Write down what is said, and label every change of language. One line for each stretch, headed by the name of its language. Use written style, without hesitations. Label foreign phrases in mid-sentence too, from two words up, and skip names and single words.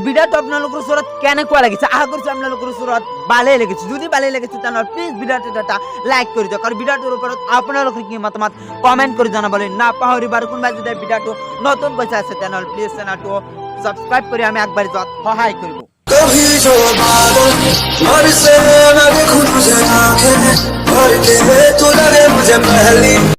Assamese: ভিডিওটো আপোনালোকৰ ওচৰত কেনেকুৱা লাগিছে আশা কৰিছো আপোনালোকৰ ওচৰত ভালেই লাগিছে যদি ভালেই লাগিছে তেনেহ'লে প্লিজ ভিডিওটো এটা লাইক কৰি দিয়ক আৰু ভিডিওটোৰ ওপৰত আপোনালোকৰ কি মতামত কমেণ্ট কৰি জনাবলৈ নাপাহৰিব আৰু কোনোবাই যদি ভিডিওটো নতুন পইচা আছে তেনেহ'লে প্লিজ চেনেলটো সাবস্ক্রাইব কৰি আমি আগবাঢ়ি যোৱাত সহায় কৰিব
Hindi: कभी जो बादल बरसे ना देखूं तुझे आंखें भर के तू लगे मुझे पहली